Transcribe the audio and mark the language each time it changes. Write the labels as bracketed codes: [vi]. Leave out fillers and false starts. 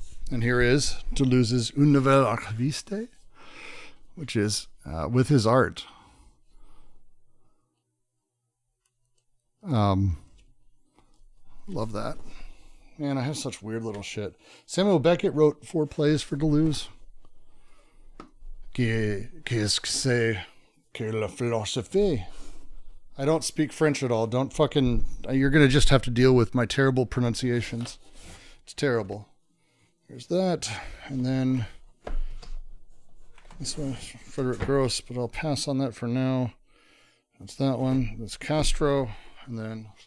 [en] And here is Deleuze's universality, which is with his art. Love that. Man, I have such weird little shit. Samuel Beckett wrote 4 plays for Deleuze. [fr] Qu'est-ce que c'est que la philosophie? [en] I don't speak French at all. Don't fucking... You're going to just have to deal with my terrible pronunciations. It's terrible. There's that. And then... This one, Frederick Gross, but I'll pass on that for now. That's that one. That's Castro. And then...